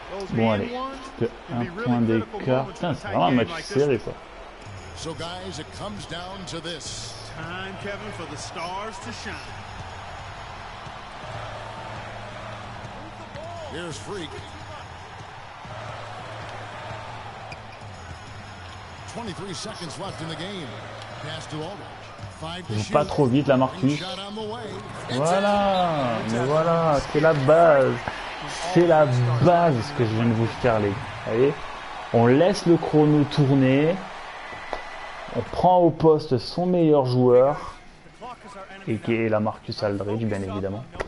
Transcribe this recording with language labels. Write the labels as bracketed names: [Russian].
[French] Bon, allez. Un point d'écart. Putain, c'est vraiment un match serré, quoi. [English] So guys, it comes down to this. Time, Kevin, for the stars to shine. Here's Freak. 23 seconds left in the game. Pass to Aldridge. [French] Joue pas trop vite, la Marcus. Voilà, mais voilà, c'est la base. C'est la base ce que je viens de vous faire, les gars. Allez, on laisse le chrono tourner. On prend au poste son meilleur joueur, et qui est la Marcus Aldridge, bien évidemment.